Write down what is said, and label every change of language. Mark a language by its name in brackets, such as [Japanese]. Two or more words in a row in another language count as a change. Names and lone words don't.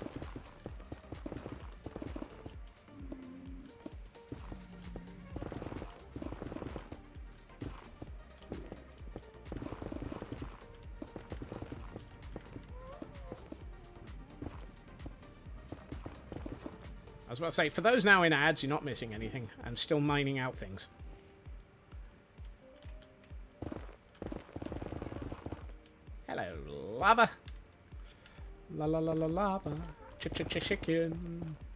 [English] I was about to say, for those now in ads, you're not missing anything. I'm still mining out things. Hello, lava. La la la la lava. Chicken.